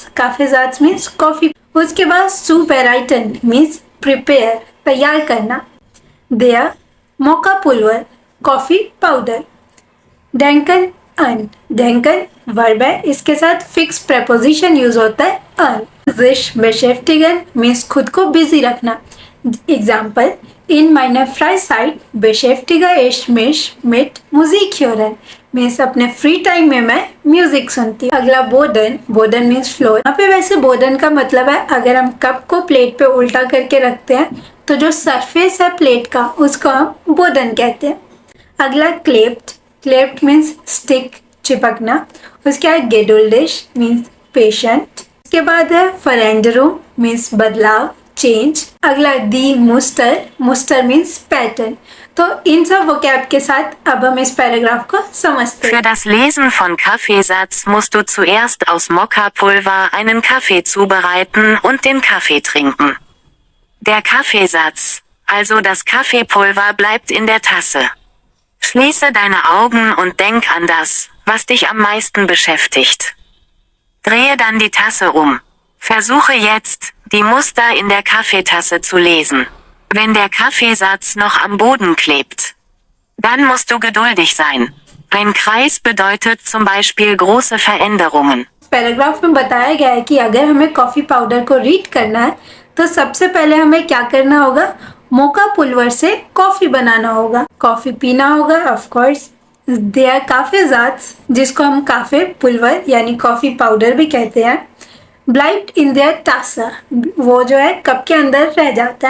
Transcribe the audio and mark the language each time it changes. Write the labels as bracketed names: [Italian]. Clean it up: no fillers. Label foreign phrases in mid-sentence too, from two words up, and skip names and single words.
[Hindi] काफेजात्स मीन्स कॉफी। उसके बाद सुपेराइटन मीन्स प्रिपेयर, तैयार करना। [German] der Mokka Pulver, [English] coffee powder. [German] denken an, [Hindi] डेंकन वर्ब है, इसके साथ फिक्स प्रेपोजिशन यूज होता है अन। [German] sich beschäftigen [Hindi] मीन्स खुद को बिजी रखना। एग्जाम्पल [German] in meiner Freizeit beschäftige ich mich mit Musik hören [Hindi] मीन्स अपने [English] free time [Hindi] में मैं म्यूजिक सुनती हूँ। अगला बोडन। बोडन मीन्स फ्लोर। यहाँ पे वैसे बोडन का मतलब है अगर हम कप को प्लेट पे उल्टा करके रखते हैं तो जो सरफेस है प्लेट का उसको हम बोडन कहते हैं। अगला क्लेप्ट। क्लेप्ट मीन्स स्टिक, चिपकना। उसके बाद गेडुल्डिश मीन्स पेशेंट। उसके बाद है फरेंडरूम मीन्स बदलाव, चेंज। अगला [German] die Muster. [Hindi] मुस्टर मीन्स पैटर्न। तो इन सब वोकैब के साथ अब हम इस पैराग्राफ को समझते हैं। [German] Für das Lesen von Kaffeesatz musst du zuerst aus Mokkapulver einen Kaffee zubereiten und den Kaffee trinken. Der Kaffeesatz, also das Kaffeepulver, bleibt in der Tasse. Schließe deine Augen und denk an das, was dich am meisten beschäftigt. Drehe dann die Tasse um. Versuche jetzt, die Muster in der Kaffeetasse zu lesen. Wenn der Kaffeesatz noch am Boden klebt, dann musst du geduldig sein. Ein Kreis bedeutet zum Beispiel große Veränderungen. [Hindi] पैराग्राफ में बताया गया है कि अगर हमें कॉफी पाउडर को रीड करना है तो सबसे पहले हमें क्या करना होगा, [German] Mokka Pulver [Hindi] से कॉफी बनाना होगा, कॉफी पीना होगा [English] of course. [German] der Kaffeesatz, [Hindi] जिसको हम [German] Kaffee Pulver [Hindi] यानी [English] coffee powder [Hindi] भी कहते हैं, [German] bleibt in der Tasse, [Hindi] वो जो है कप के अंदर रह जाता है।